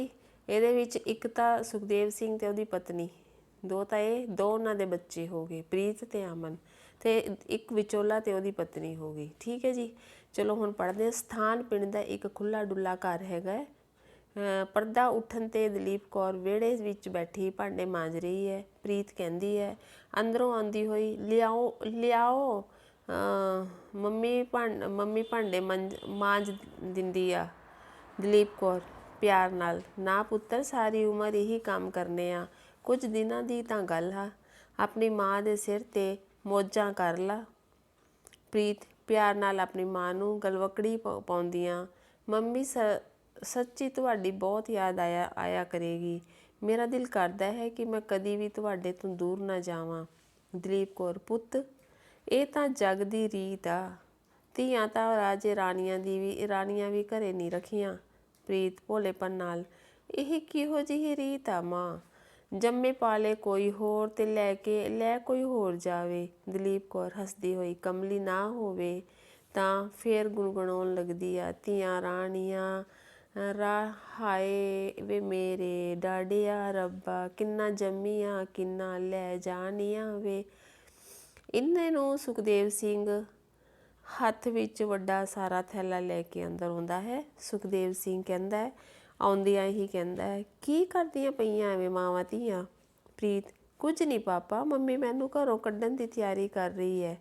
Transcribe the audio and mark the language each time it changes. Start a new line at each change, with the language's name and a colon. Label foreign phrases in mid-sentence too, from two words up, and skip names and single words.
Hindi: ये एक तो सुखदेव सिंह तो उसकी पत्नी दो उन्हों के बच्चे हो गए, प्रीत तो अमन, तो एक विचोला तो उसकी पत्नी हो गई। ठीक है जी।
Punjabi: ਚਲੋ ਹੁਣ ਪੜ੍ਹਤੇ।
Hindi: स्थान पिंड का एक खुला डुला घर है।
Punjabi: ਪਰਦਾ ਉਠਨ ਤੇ ਦਲੀਪ ਕੌਰ ਵਿਹੜੇ ਵਿਚ ਬੈਠੀ ਭਾਂਡੇ ਮਾਂਜ ਰਹੀ ਹੈ।
Hindi: प्रीत कहती है
Punjabi: ਅੰਦਰੋਂ ਆਂਦੀ ਹੋਈ, ਲਿਆਓ ਲਿਆਓ ਮੰਮੀ ਭਾਂਡੇ ਮਾਂਜ ਦਿੰਦੀ ਆ। ਦਲੀਪ ਕੌਰ ਪਿਆਰ ਨਾਲ, ਨਾ ਪੁੱਤਰ ਸਾਰੀ ਉਮਰ ਯਹੀ ਕੰਮ ਕਰਨੇ ਆ, ਕੁਛ ਦਿਨਾਂ ਦੀ ਤਾਂ ਗੱਲ ਆ, ਅਪਨੀ ਮਾਂ ਦੇ ਸਿਰ ਤੇ ਮੌਜਾਂ ਕਰ ਲਾ। ਪ੍ਰੀਤ ਪਿਆਰ ਨਾਲ ਅਪਨੀ ਮਾਂ ਨੂੰ ਗਲਵੱਕੜੀ ਪਾਉਂਦਿਆਂ, ਮੰਮੀ ਸੱਚੀ ਤੁਹਾਡੀ ਬਹੁਤ ਯਾਦ ਆਇਆ ਕਰੇਗੀ। ਮੇਰਾ ਦਿਲ ਕਰਦਾ ਹੈ ਕਿ ਮੈਂ ਕਦੀ ਭੀ ਤੁਹਾਡੇ ਤੋਂ ਦੂਰ ਨਾ ਜਾਵਾਂ। ਦਲੀਪ ਕੌਰ ਪੁੱਤ ਇਹ ਤਾਂ ਜਗ ਦੀ ਰੀਤ ਆ, ਧੀਆਂ ਤਾਂ ਰਾਜੇ ਰਾਣੀਆਂ ਵੀ ਘਰੇ ਨਹੀਂ ਰੱਖੀਆਂ। ਪ੍ਰੀਤ ਭੋਲੇਪਨ ਨਾਲ ਇਹ ਕਿਹੋ ਜਿਹੀ ਰੀਤ ਆ ਮਾਂ, ਜੰਮੇ ਪਾਲੇ ਕੋਈ ਹੋਰ ਤੇ ਲੈ ਕੋਈ ਹੋਰ ਜਾਵੇ। ਦਲੀਪ ਕੌਰ ਹੱਸਦੀ ਹੋਈ ਕਮਲੀ ਨਾ ਹੋਵੇ ਤਾਂ ਫੇਰ ਗੁਣਗੁਣਾਉਣ ਲੱਗਦੀ ਆ, ਧੀਆਂ ਰਾਣੀਆਂ ਹਾਏ ਵੇ ਮੇਰੇ ਡਾਡਿਆ ਰੱਬਾ, ਕਿੰਨਾ ਜੰਮੀਆਂ ਕਿੰਨਾ ਲੈ ਜਾਣੀਆਂ ਵੇ। ਇੰਨੇ ਨੂੰ ਸੁਖਦੇਵ ਸਿੰਘ ਹੱਥ ਵਿਚ ਵੱਡਾ ਸਾਰਾ ਥੈਲਾ ਲੈਕੇ ਅੰਦਰ ਆਉਂਦਾ ਹੈ। ਸੁਖਦੇਵ ਸਿੰਘ ਕਹਿੰਦਾ ਹੈ ਆਉਂਦਿਆਂ ਹੀ ਕਹਿੰਦਾ ਹੈ ਕੀ ਕਰਦੀਆਂ ਪਈਆਂ ਐਵੇਂ ਮਾਵਾਂ ਧੀਆਂ। ਪ੍ਰੀਤ ਕੁਛ ਨਹੀਂ ਪਾਪਾ, ਮੰਮੀ ਮੈਨੂੰ ਘਰੋਂ ਕੱਢਣ ਦੀ ਤਿਆਰੀ ਕਰ ਰਹੀ ਹੈ।